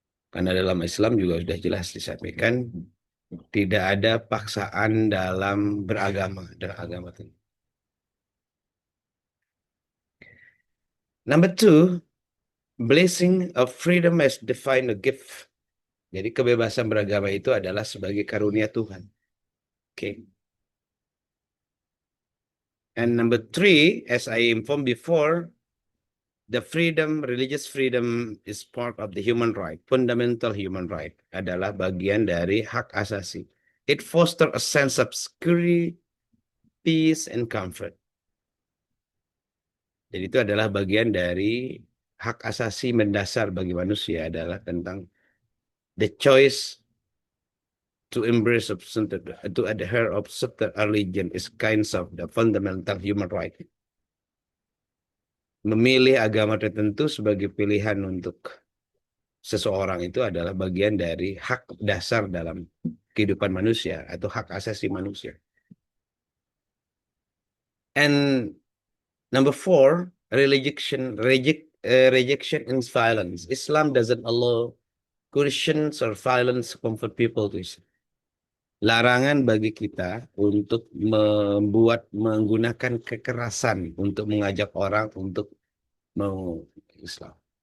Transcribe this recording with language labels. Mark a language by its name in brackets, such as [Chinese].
[Indonesian] Karena dalam Islam juga sudah jelas disampaikan, tidak ada paksaan dalam beragama dan agama itu. [English] Number two, blessing of freedom as defined a gift. [Indonesian] Jadi kebebasan beragama itu adalah sebagai karunia Tuhan. [English] Okay. And number three, as I informed before, the freedom, religious freedom is part of the human right. Fundamental human right [Indonesian] adalah bagian dari hak asasi. [English] It fosters a sense of security, peace, and comfort. [Indonesian] Jadi itu adalah bagian dari hak asasi mendasar bagi manusia adalah tentang [English] the choice to embrace of to adhere of certain religion is kinds of the fundamental human right. [Indonesian] Memilih agama tertentu sebagai pilihan untuk seseorang itu adalah bagian dari hak dasar dalam kehidupan manusia atau hak asasi manusia. [English] And number four, rejection and violence. Islam doesn't allow coercions or violence to comfort people to Islam. [Indonesian] Larangan bagi kita untuk menggunakan kekerasan untuk mengajak orang untuk mau Islam.